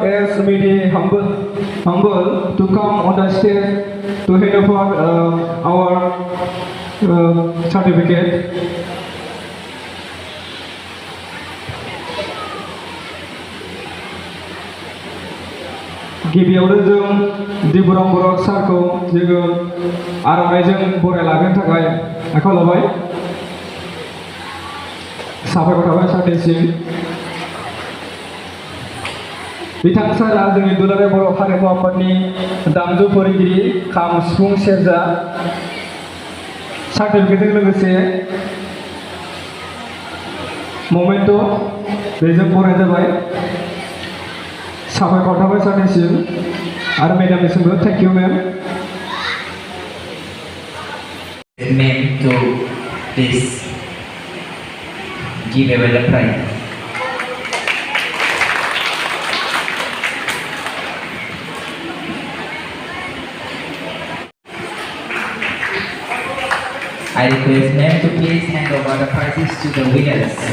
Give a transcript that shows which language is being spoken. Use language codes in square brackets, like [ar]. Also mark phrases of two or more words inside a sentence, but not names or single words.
[en] S. Midi Humble to come on the stage to hand over our certificate. [brx] गिबियावनो जों दिबुराम बर' सारखौ जोङो आर'नाइजों बरायलांनो थाखाय आखायाव लाबाय साबायखर थाबाय सारनिसिम बिथां सारा जोंनि दुलाराय बर' हारिमु आफादनि दामजु फोरोंगिरि खाम सिफुं सेरजा सार्टिफिकेटजों लोगोसे ममेन्ट' बेजों बरायनाय जाबाय साबायखर थाबाय सारनिसिम आरो मेडामनिसिमबो [en] thank you ma'am Ma'am, to please give away the prize. I request ma'am to please hand over the prizes to the winners.